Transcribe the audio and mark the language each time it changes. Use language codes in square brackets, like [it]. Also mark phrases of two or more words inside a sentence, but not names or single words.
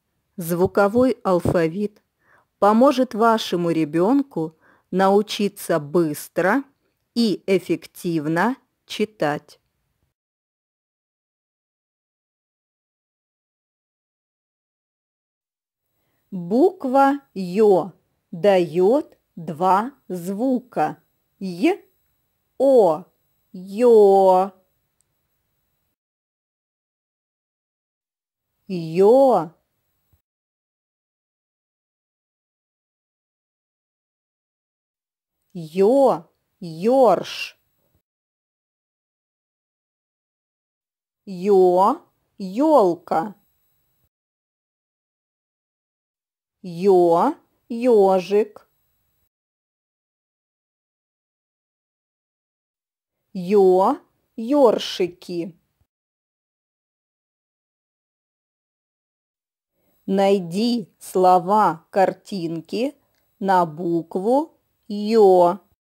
[ru] Звуковой алфавит поможет вашему ребенку научиться быстро и эффективно читать. Буква Ё дает два звука Й, О, Ё. Ё. Ё, ёрш. Ё, ёлка. Ё, ёжик. Ё, ёршики. Найди слова-картинки на букву Ё.